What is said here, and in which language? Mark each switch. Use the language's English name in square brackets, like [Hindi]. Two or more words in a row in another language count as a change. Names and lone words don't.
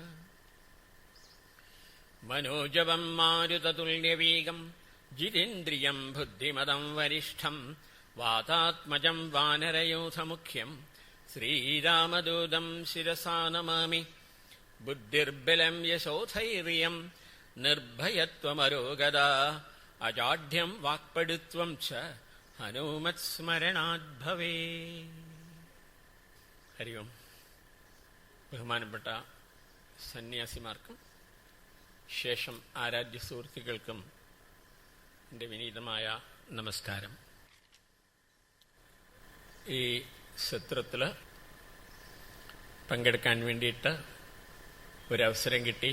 [Sanskrit] मनोजवम् मारुततुल्यवेगम् जितेन्द्रियम् बुद्धिमदम् वरिष्ठम् वातात्मजम् वानरयूथमुख्यम् श्रीरामदूतम् शिरसा नमामि। बुद्धिर्बलम् यशोधैर्यम् निर्भयत्वमरोगदा अजाढ्यम् वाक्पटुत्वम् च हनुमत्स्मरणाद्भवे। ഹരി ഓം. [Malayalam] ബഹുമാനപ്പെട്ട സന്യാസിമാർക്കും ശേഷം ആരാധ്യ സുഹൃത്തുക്കൾക്കും എൻ്റെ വിനീതമായ നമസ്കാരം. ഈ സത്രത്തിൽ പങ്കെടുക്കാൻ വേണ്ടിയിട്ട് ഒരവസരം കിട്ടി.